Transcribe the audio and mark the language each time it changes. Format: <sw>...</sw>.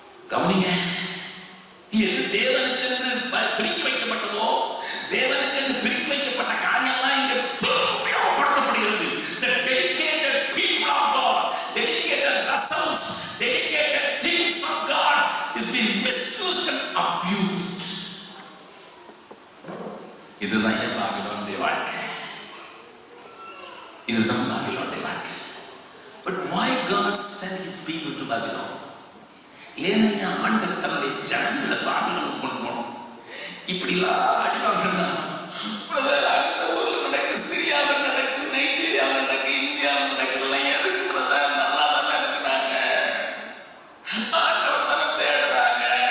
<ta>கவனிங்க, எது தேவனுக்கு என்று பிரிக்க வைக்கப்பட்டதோ, தேவனுக்கு என்று பிரிக்க வைக்கப்பட்ட காரியம்லாம் இங்க உபயோகப்படுத்தப்படுகிறது.</ta> <en>The dedicated people of God, dedicated vessels, dedicated things of God is being misused and abused.</en> <ta>இதுதான் பாபிலோனுடைய வாழ்க்கை. இதுதான் பாபிலோனுடைய வாழ்க்கை.</ta> <en>But why God sent his people to Babylon?</en> <ta>ஏனையா ஆண்டவர் தன்னுடைய ஜனங்களை பாபிலோனுக்கு கொண்டு போனோம். இப்படிலாம் அடிவாங்கன்னா அந்த ஊர்ல சிரியாவில் நடக்குது, நைஜீரியாவில் நடக்குது, இந்தியாவில் நடக்குதுலாம் எதுக்கு பிரதர்? நல்லா தானே இருக்கிறாங்க, ஆண்டவர் தானே தேடுறாங்க.</ta>